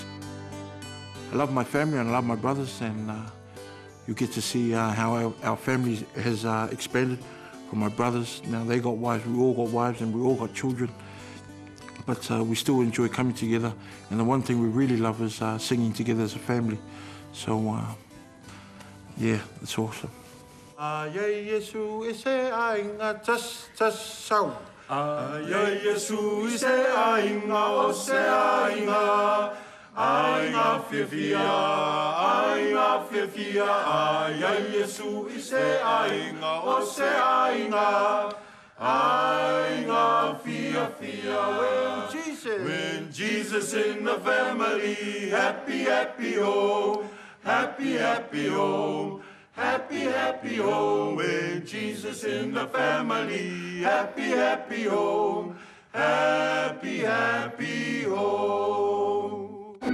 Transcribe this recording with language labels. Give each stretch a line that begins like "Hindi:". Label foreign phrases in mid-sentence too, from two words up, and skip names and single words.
English: I love my family and I love my brothers, and you get to see how our family has expanded from my brothers. Now they got wives, we all got wives, and we all got children. But we still enjoy coming together, and the one thing we really love is singing together as a family. So, yeah, it's awesome.
Samoan: Yesu ise ainga tas sau. Yesu ise ainga o se ainga. Ainga fifia. Yesu ise ainga o se ainga. Ainga fia.
English: When Jesus in the family, happy, happy home. Happy, happy home. Happy, happy home. When Jesus in the family, happy, happy home. Happy, happy home.